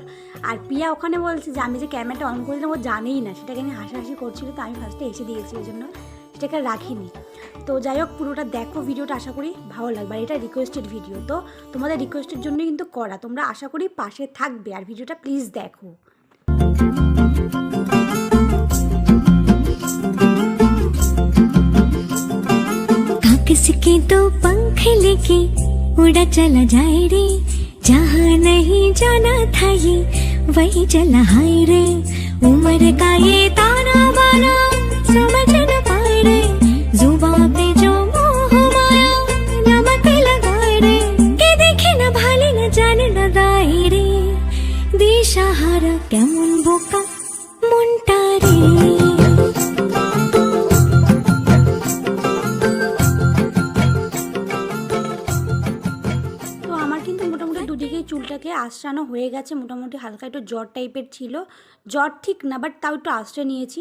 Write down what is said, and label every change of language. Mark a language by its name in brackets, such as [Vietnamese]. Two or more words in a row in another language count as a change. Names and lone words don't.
[Bangla] আর পিয়া ওখানে বলছে যে আমি যে ক্যামেরাটা অন করে দেবো জানেই না, সেটাকে আমি হাসাহাসি করছিল। তো আমি ফার্স্টে এসে দিয়েছি, ওই জন্য সেটাকে রাখিনি। তো যাই হোক, পুরোটা দেখো ভিডিওটা, আশা করি ভালো লাগবে। আর এটা [English] requested video, [Bangla] তো তোমাদের রিকোয়েস্টের জন্যই কিন্তু করা। তোমরা আশা করি পাশে থাকবে আর ভিডিওটা প্লিজ দেখো। [Hindi] किसके तो पंख लेके उड़ा चला जाए रे, जहाँ नहीं जाना था ये वही चला हाय रे। उम्र का ये ताना बाना समझ न पाए रे, जुबान पे जो मोह माया नमक लगाए रे, के देखे न भाले न जाने न दाए रे, [Bangla] দিশাহারা কেমন বোকা মনটা রে। চুলটাকে আঁচড়ানো হয়ে গেছে, মোটামুটি হালকা একটু জ্বর টাইপের ছিল। জ্বর ঠিক না, বাট তাও একটু আঁচড়ে নিয়েছি।